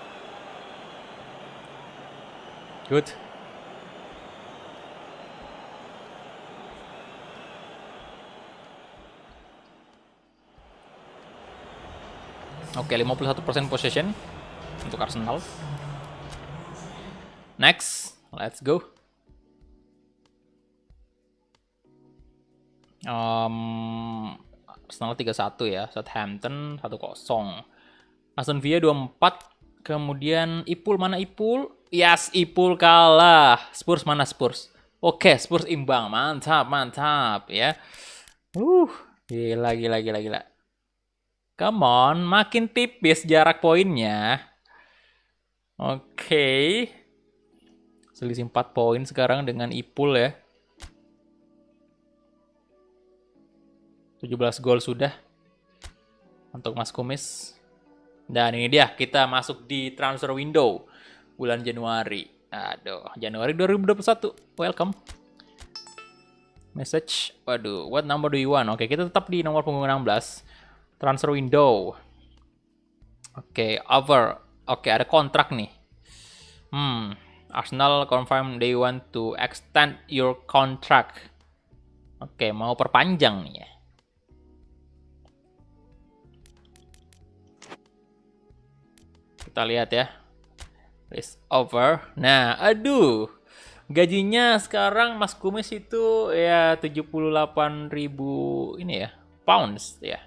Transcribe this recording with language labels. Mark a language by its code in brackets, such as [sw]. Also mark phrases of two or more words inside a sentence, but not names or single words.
[id] Good. Oke, 51% possession untuk Arsenal. [en] Next, let's go. Arsenal 3-1 ya, Southampton 1-0. [id] Aston Villa 2-4. Kemudian Ipul, mana Ipul? Yes, Ipul kalah. Spurs mana Spurs? Oke, Spurs imbang. Mantap ya. Gila. [en] Come on, [id] makin tipis jarak poinnya. Oke. Selisih 4 poin sekarang dengan Ipul ya. 17 gol sudah untuk Mas Kumis. Dan ini dia, kita masuk di [en] transfer window [id] bulan Januari. Aduh, Januari 2021. [en] Welcome. Message. Waduh, what number do you want? [id] Oke, kita tetap di nomor punggung 16. [en] Transfer window. Oke, over. [id] Oke, ada kontrak nih. [en] Arsenal confirm they want to extend your contract. [id] Oke, mau perpanjang nih ya. Kita lihat ya. [en] List over. Nah, aduh. [id] Gajinya sekarang Mas Kumis itu ya 78.000 ini ya, pounds ya.